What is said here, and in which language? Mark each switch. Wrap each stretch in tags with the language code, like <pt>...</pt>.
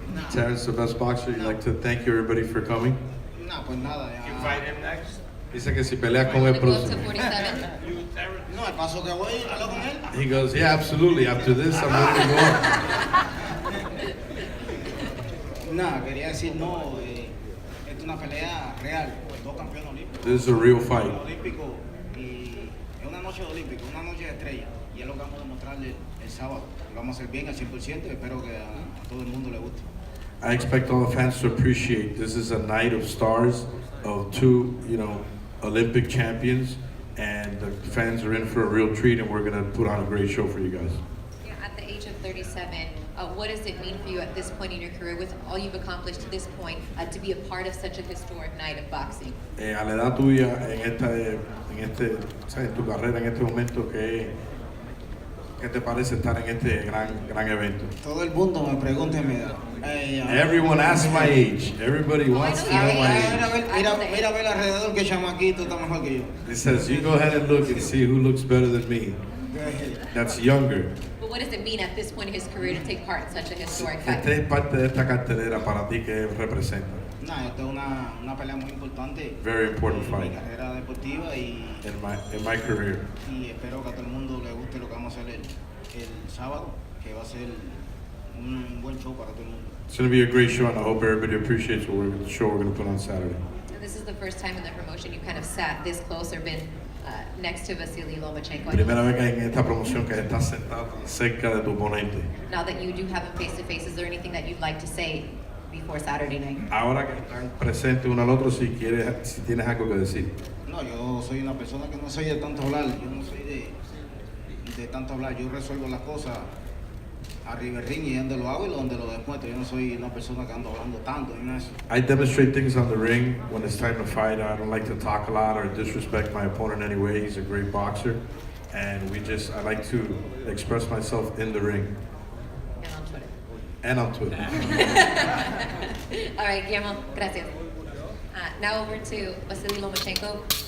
<en>Terrence, the best boxer. You'd like to thank everybody for coming.</en> <es>No, pues nada.</es> <en>You fight him next?</en> <es>Dice que si peleas con él próximo. No, el paso que voy, hablo con él.</es> <en>He goes, yeah, absolutely. After this, I'm ready to go.</en> <es>Nada, quería decir, no, es una pelea real, 2 campeones olímpicos.</es> <en>This is a real fight.</en> <es>Olímpico, y es una noche de olímpico, una noche de estrella. Y es lo que vamos a demostrarle el sábado. Lo vamos a hacer bien al 100% y espero que a todo el mundo le guste.</es> <en>I expect all the fans to appreciate this is a night of stars, of 2, Olympic champions, and the fans are in for a real treat, and we're going to put on a great show for you guys. Yeah, at the age of 37, what does it mean for you at this point in your career, with all you've accomplished to this point, to be a part of such a historic night of boxing?</en> <es>A la edad tuya, en tu carrera, en este momento, ¿qué te parece estar en este gran evento? Todo el mundo me pregunta mi edad.</es> <en>Everyone asks my age. Everybody wants to know my age.</en> <es>Mira a ver alrededor que chamaquito está mejor que yo.</es> <en>It says, you go ahead and look and see who looks better than me. That's younger. But what does it mean at this point in his career to take part in such a historic fight?</en> <es>Este es parte de esta cartelera para ti que representa. No, esta es una pelea muy importante.</es> <en>Very important fight.</en> <es>En mi carrera deportiva y</es> <en>in my career.</en> <es>Y espero que a todo el mundo le guste lo que vamos a hacer el sábado, que va a ser un buen show para todo el mundo.</es> <en>It's going to be a great show, and I hope everybody appreciates the show we're going to put on Saturday. And this is the first time in the promotion you kind of sat this close or been next to Vasily Lomachenko.</en> <es>Primera vez que en esta promoción que estás sentado tan cerca de tu oponente.</es> <en>Now that you do have him face to face, is there anything that you'd like to say before Saturday night?</en> <es>Ahora que están presentes uno al otro, si tienes algo que decir. No, yo soy una persona que no soy de tanto hablar, yo no soy de tanto hablar, yo resuelvo las cosas arriba del ring y donde lo hago y donde lo demuestro. Yo no soy una persona que ando hablando tanto ni nada de eso.</es> <en>I demonstrate things on the ring when it's time to fight. I don't like to talk a lot or disrespect my opponent in any way. He's a great boxer, and I like to express myself in the ring. And on Twitter. And on Twitter. All right, Guillermo, gracias. Now over to Vasily Lomachenko.</en>